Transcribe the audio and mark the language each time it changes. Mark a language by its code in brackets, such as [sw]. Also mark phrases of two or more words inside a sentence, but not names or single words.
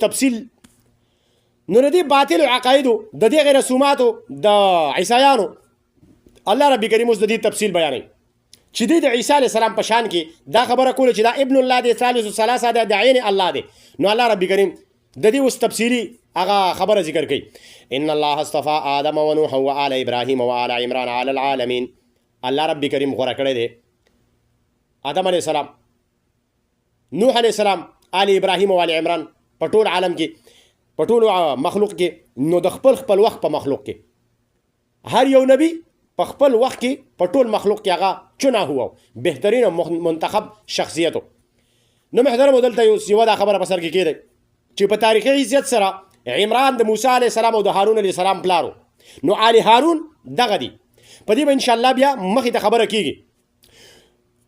[ps] تفصیل نو ردی باطل عقایدو د دې غیر رسوماتو د عیسایانو الله رب کریم اوس د دې تفصیل بیانوي چې د عیسی علیه السلام په شان کې دا خبره کوله چې دا ابن الله دی [ar] ثالث ثلاثه [ps] د عین الله دی نو الله رب کریم د دې اوس تفصیلی هغه خبره ذکر کوي [ar] ان الله اصطفى آدم ونوح وآل ابراهيم وآل عمران على العالمين [ps] الله رب کریم غوړه کړی دی آدم علیه السلام نوح علیه السلام [ar] آل ابراهيم وآل عمران [ps] په ټول عالم کې په ټول مخلوق کې نو د خپل وخت په مخلوق کې هر یو نبی په خپل وخت کې په ټول مخلوق کې هغه چنا هو بهترین منتخب شخصیتو نو محترم دلته یو دا خبره په سر کې کېده چې په تاریخي عزت سره عمران د موسی علیه السلام او د هارون علیه السلام پلارو نو آل هارون دغه دي په دې به انشاءالله بیا مخې ته خبره کېږي.